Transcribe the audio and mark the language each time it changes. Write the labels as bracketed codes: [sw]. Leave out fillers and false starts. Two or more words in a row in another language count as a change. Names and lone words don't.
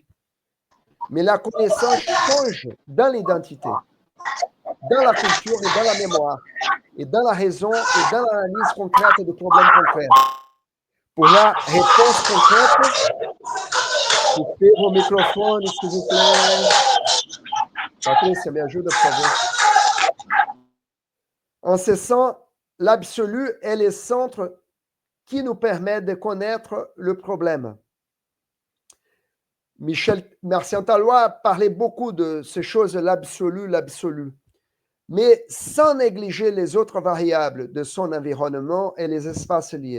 [fr] Mais la connaissance change dans l'identité, dans la culture et dans la mémoire, et dans la raison et dans l'analyse concrète des problèmes concrets. Pour la réponse concrète, coupez vos microphones, s'il vous plaît. [pt] Patrícia, me ajuda, por favor. [fr] En ce sens, l'absolu est le centre qui nous permet de connaître le problème. Michel Mercier-Talois parlait beaucoup de ces choses, l'absolu. Mais sans négliger les autres variables de son environnement et les espaces liés.